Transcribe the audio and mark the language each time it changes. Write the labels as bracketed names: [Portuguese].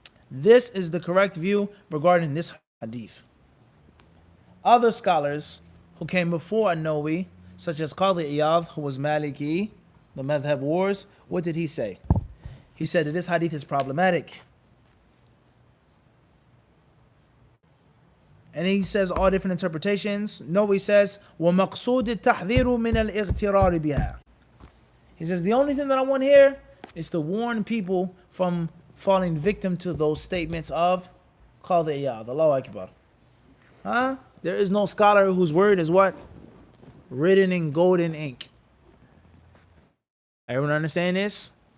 [English] This is the correct view regarding this hadith. Other scholars who came before An-Nawawi, such as Qadi Iyadh, who was Maliki, the Madhab wars, what did he say? He said that this hadith is problematic. And he says all different interpretations. Nawawi says, [Arabic] وَمَقْصُودِ التَّحْذِيرُ مِنَ الْإِغْتِرَارِ بِهَا. [English] He says the only thing that I want here is to warn people from falling victim to those statements of Qadi Iyadh. Allahu Akbar. There is no scholar whose word is what? Written in golden ink. Everyone understand this?